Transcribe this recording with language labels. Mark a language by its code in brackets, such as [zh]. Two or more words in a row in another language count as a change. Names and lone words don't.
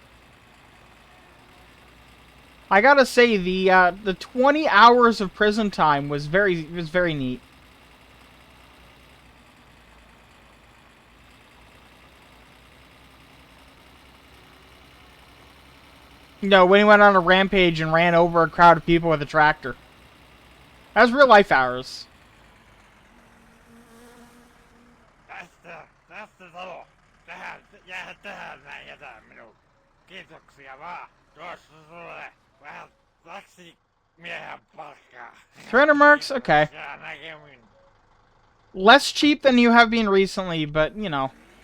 [en] I gotta say, the 20 hours of prison time was very neat. You know, when he went on a rampage and ran over a crowd of people with a tractor. That was real life hours. [fi] Tästä talo. Jää tähän näin jätä minun. Kiitoksia vaan. Tuossa sulle vähän taksimiehen palkkaa. [en] 300 marks? Okay. [fi] Kiitoksia näkemin. [en] Less cheap than you have been recently, but, you know.